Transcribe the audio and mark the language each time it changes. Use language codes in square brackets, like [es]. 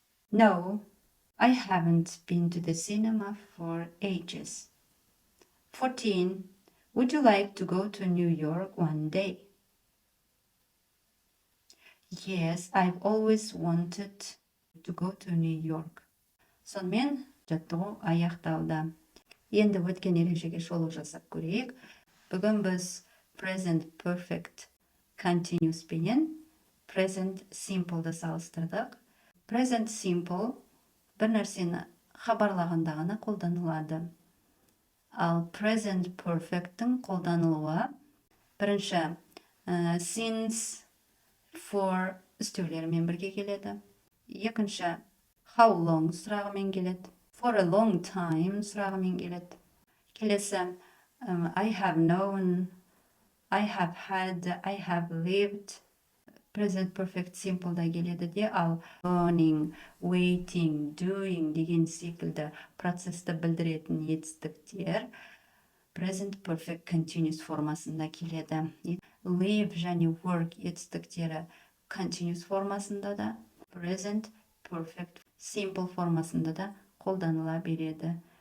[en] No, I haven't been to the cinema for ages. 14. Would you like to go to New York one day? Yes, I've always wanted to go to New York. [kk] Сонымен жаттығу аяқталды. Енді өткен ережеге шолу жасап көрейік. Бүгін біз present perfect continuous пенен present simple'ды салыстырдық. Present simple бір нәрсені хабарлағанда ғана қолданылады. Ал present perfect'тің қолданылуы бірінші since, for істеулермен бірге келеді. Екінші how long сұрағымен келеді. [en] For a long time [kk] сұрағымен келеді. Келесі [en] I have known, I have had, I have lived. [kk] Present perfect simple'да келеді де, ал learning, waiting, doing деген секілді процесті білдіретін етістіктер present perfect continuous формасында келеді. Live және work етістіктері continuous формасында да, present perfect simple формасында да қолданыла береді.